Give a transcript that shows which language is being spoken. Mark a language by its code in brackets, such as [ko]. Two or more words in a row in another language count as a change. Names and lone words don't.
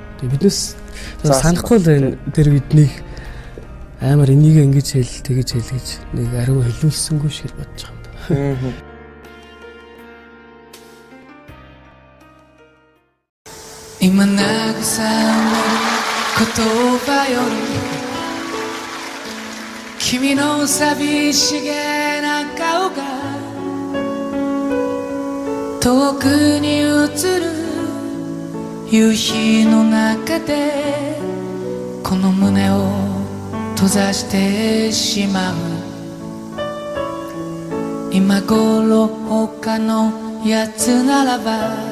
[mn] Тэгээ биднээс санахгүй л энэ тэр биднийг амар энийг ингэж хэл тэгэж хэл гэж нэг ариу хэлүүлсэнгүй шиг бодож байгаа юм. [ja] 今 ながさめる ことより君の寂しげな顔が遠くに映る夕日の中でこの胸を閉ざしてしまう今頃他のやつならば